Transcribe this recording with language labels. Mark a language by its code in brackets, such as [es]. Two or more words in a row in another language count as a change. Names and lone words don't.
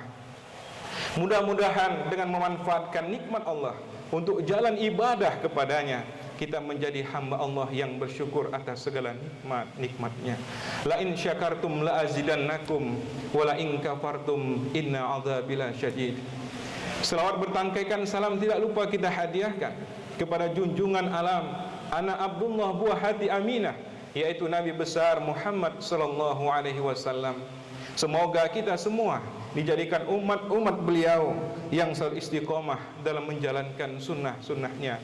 [id] Mudah-mudahan dengan memanfaatkan nikmat Allah untuk jalan ibadah kepadanya, kita menjadi hamba Allah yang bersyukur atas segala nikmat-nikmatnya. [ar] لئن شكرتم لأزيدنكم ولئن كفرتم إن عذابي لشديد. [id] Selawat bertangkaikan salam tidak lupa kita hadiahkan kepada junjungan alam, anak Abdullah buah hati Aminah, yaitu Nabi besar Muhammad [ar] صلى الله عليه وسلم. [id] Semoga kita semua dijadikan umat beliau yang selalu istiqomah dalam menjalankan sunnah-sunnahnya.